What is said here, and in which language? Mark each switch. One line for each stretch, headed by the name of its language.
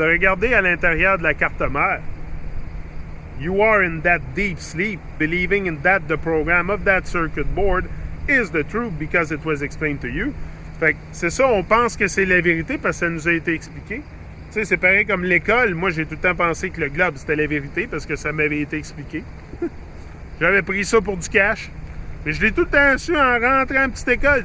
French: Regardez à l'intérieur de la carte mère.
English: You are in that deep sleep, believing in that the program of that circuit board is the truth because it was explained to you.
French: Fait que c'est ça, on pense que c'est la vérité parce que ça nous a été expliqué. Tu sais, c'est pareil comme l'école. Moi, j'ai tout le temps pensé que le globe, c'était la vérité parce que ça m'avait été expliqué. J'avais pris ça pour du cash. Mais je l'ai tout le temps su en rentrant en petite école.